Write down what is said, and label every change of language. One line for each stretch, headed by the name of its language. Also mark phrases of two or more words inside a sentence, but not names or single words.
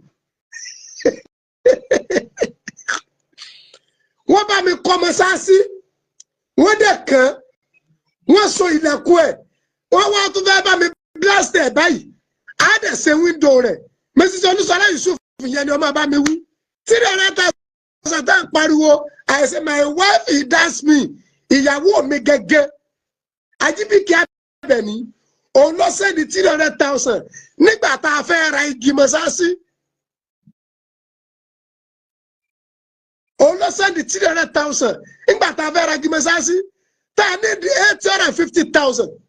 Yoruba: Wọ́n bá mi kọ́ mọ́sáàsì wọ́n dẹ̀ kàn wọ́n so ilẹ̀kùn ẹ̀ wọ́n wá tún fẹ́ bá mi blast ẹ̀ báyìí á dẹ̀ ṣe wíńdò rẹ̀ Mrs. Olúṣọlá Yusuf yẹn ni ọmọ bá mi wí 300,000 tá ń pariwo
English: I say my wife he dance me
Yoruba: ìyàwó mi gẹ́gẹ́ Ajíbíkẹ́ Abẹ́ní òun ló sẹ́ni 300,000 nígbà tá a fẹ́ ra igi mọ́sáàsì. Òun ló sẹ́ndì 300,000 nígbà tá a fẹ́ ra gímẹ́sáàsì tá a ní 850,000.